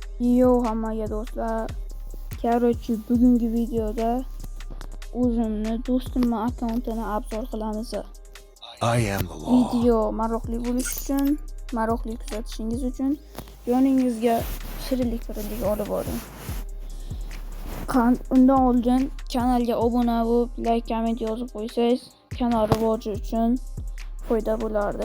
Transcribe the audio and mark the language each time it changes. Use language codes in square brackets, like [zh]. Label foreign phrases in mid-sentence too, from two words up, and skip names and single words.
[uz] Yo hammaga do'stlar. Короче, bugungi videoda o'zimni do'stimning akkauntini obzor qilamiz. [en] I am the law. [uz] Video maroqli bo'lishi uchun, maroqli kuzatishingiz uchun yoningizga shirinlik olib boring. Undan oldin kanalga obuna bo'lib, like, comment yozib qo'ysangiz, kanal rivoji uchun foyda bo'lardi.